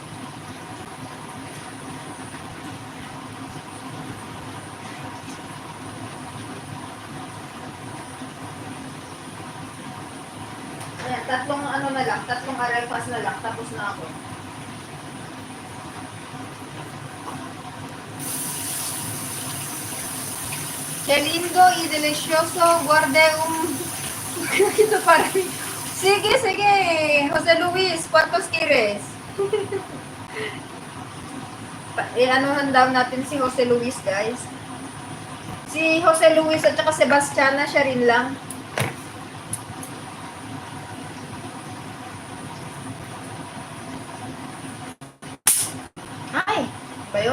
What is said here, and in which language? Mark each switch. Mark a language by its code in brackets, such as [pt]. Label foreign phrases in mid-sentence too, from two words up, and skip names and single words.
[tl] Ayan, tatlong arepas na lang, tapos na ako. [es] Qué lindo y delicioso, guarde un... [tl] Ito parang... Sige, Jose Luis, [es] ¿cuántos quieres? [tl] Anuhan daw natin si Jose Luis, guys. Si Jose Luis at saka Sebastiana, siya rin lang. Ay, ba yun?